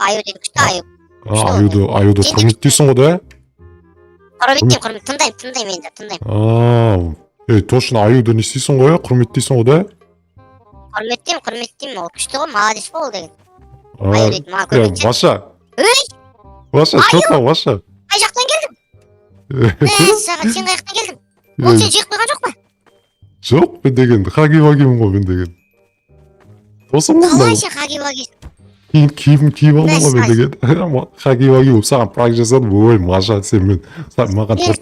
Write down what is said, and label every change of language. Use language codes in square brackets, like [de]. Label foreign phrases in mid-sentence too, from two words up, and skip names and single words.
[kk] Аю дейді күшті аю. Аюды құрметтейсің ғой да? Құрметтеймін, тыңдаймын енді. Ей, точно аюды не істейсің ғой, құрметтейсің ғой да? Құрметтеймін, ол күшті ғой, молодец қой ол деген. Аю дейді, маған көмектесін. [ru] Маша, что там, Маша? [kk] Қай жақтан келдің? Саған сен қай жақтан келдің? Ол сен жиып қойған жоқ па? Жоқ, мен деген, хаги-вагимін ғой мен деген. Досым ғой Қалай мынау. сен хаги-ваги? Киім алдым ғой мен деген. Хаги-ваги болып саған пранк жасадым. Ой, Маша, сен маған торт